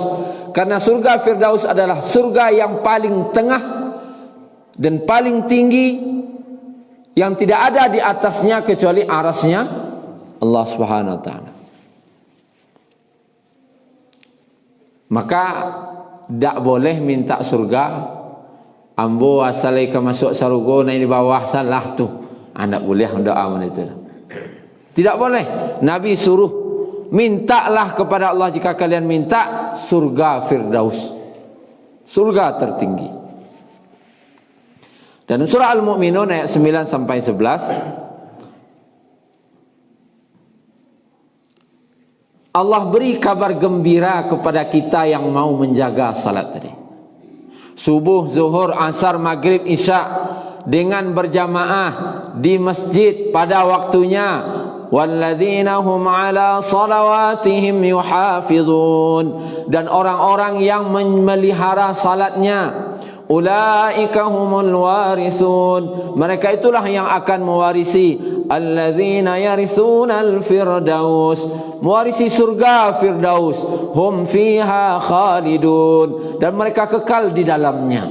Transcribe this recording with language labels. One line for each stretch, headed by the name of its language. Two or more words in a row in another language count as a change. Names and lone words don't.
Indonesian: Karena surga Firdaus adalah surga yang paling tengah dan paling tinggi, yang tidak ada di atasnya kecuali arasnya Allah
Arabic: سبحانه وتعالى.
Indonesian: Maka tidak boleh minta surga
Minangkabau: ambo asalai ke masuk sarugo naik di bawah salah tu.
Indonesian: Anda boleh doa itu. Tidak boleh. Nabi suruh mintalah kepada Allah, jika kalian minta surga Firdaus, surga tertinggi. Dan surah Al-Mu'minun ayat 9 sampai 11, Allah beri kabar gembira kepada kita yang mau menjaga salat tadi. Subuh, zuhur, asar, maghrib, isya dengan berjamaah di masjid pada waktunya.
Arabic: والذين هم على صلواتهم يحافظون,
Indonesian: dan orang-orang yang memelihara salatnya,
Arabic: أولئك هم الوارثون,
Indonesian: mereka itulah yang akan mewarisi,
Arabic: الذين يرثون الفردوس,
Indonesian: mewarisi surga Firdaus,
Arabic: هم فيها خالدون,
Indonesian: dan mereka kekal di dalamnya.